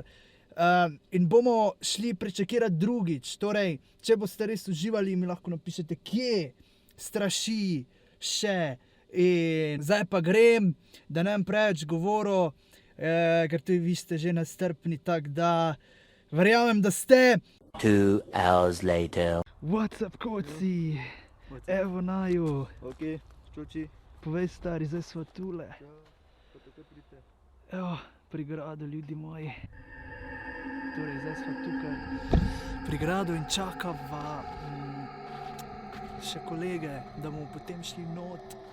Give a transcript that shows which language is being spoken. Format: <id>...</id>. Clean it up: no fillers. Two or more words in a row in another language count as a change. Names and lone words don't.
<sl>In bomo šli prečekirati drugič. Torej, če boste res uživali, mi lahko napišete, kje straši še. In zdaj pa grem, da ne bom preveč govoril, ker tudi vi ste že nestrpni, tako da verjamem, da ste.</sl> <en>2 hours later. What's up,</en> <sl>Koci? Evo naju. Ok, čuči. Povej, stari, zdaj sva tule. Evo, pri gradu, ljudi moji. Torej, zdaj sva tukaj pri gradu in čakava še kolege, da bomo potem šli not.</sl>